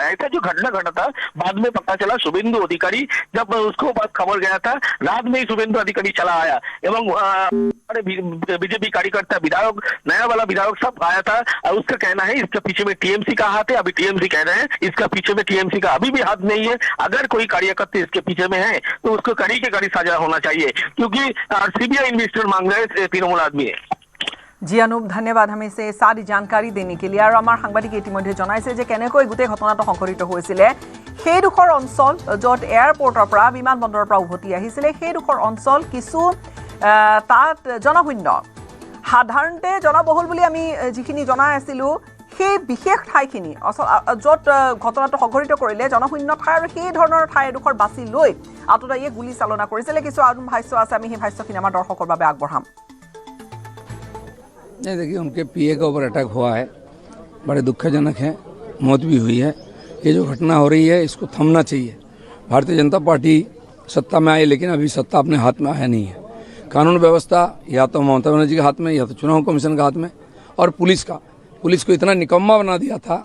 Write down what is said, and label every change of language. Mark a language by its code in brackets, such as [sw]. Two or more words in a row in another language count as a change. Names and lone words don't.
[hi] ऐसा जो घटना घटा था, बाद में पता चला शुभेंदु अधिकारी, जब उसको बाद खबर गया था, रात में ही शुभेंदु अधिकारी चला आया एवं बीजेपी कार्यकर्ता, विधायक, नया वाला विधायक सब आया था। और उसका कहना है इसके पीछे में टीएमसी का हाथ है। अभी टीएमसी कह रहे हैं इसका पीछे में टीएमसी का अभी भी हाथ नहीं है। अगर कोई कार्यकर्ता इसके पीछे में है तो उसको कड़ी के कड़ी सजा होना चाहिए, क्योंकि सीबीआई इन्वेस्टिगेशन मांग रहे तृणमूल आदमी है। जी अनुप, धन्यवाद हम सारी जानकारी देने के लिए। [as] আৰু আমাৰ সাংবাদিক ইতিমধ্যে জনাইছে যে কেনেকৈ গোটেই ঘটনাটো সংঘটিত হৈছিলে। সেইডোখৰ অঞ্চল য'ত এয়াৰপৰ্টৰ পৰা বিমানবন্দৰৰ পৰা উভতি আহিছিলে, সেইডোখৰ অঞ্চল কিছু তাত জনশূন্য, সাধাৰণতে জনবহুল বুলি আমি যিখিনি জনাই আছিলোঁ, সেই বিশেষ ঠাইখিনি য'ত ঘটনাটো সংঘটিত কৰিলে জনশূন্য ঠাই, আৰু সেই ধৰণৰ ঠাই এডোখৰ বাছি লৈ আততায়ীয়ে গুলী চালনা কৰিছিলে। কিছু আৰু ভাষ্য আছে, আমি সেই ভাষ্যখিনি আমাৰ দৰ্শকৰ বাবে আগবঢ়াম। [hi] नहीं, देखिए, उनके पीए के ऊपर अटैक हुआ है, बड़े दुखजनक है, मौत भी हुई है। ये जो घटना हो रही है इसको थमना चाहिए। भारतीय जनता पार्टी सत्ता में आई, लेकिन अभी सत्ता अपने हाथ में आया नहीं है। कानून व्यवस्था या तो ममता बनर्जी के हाथ में, या तो चुनाव कमीशन के हाथ में, और पुलिस को इतना निकम्मा बना दिया था।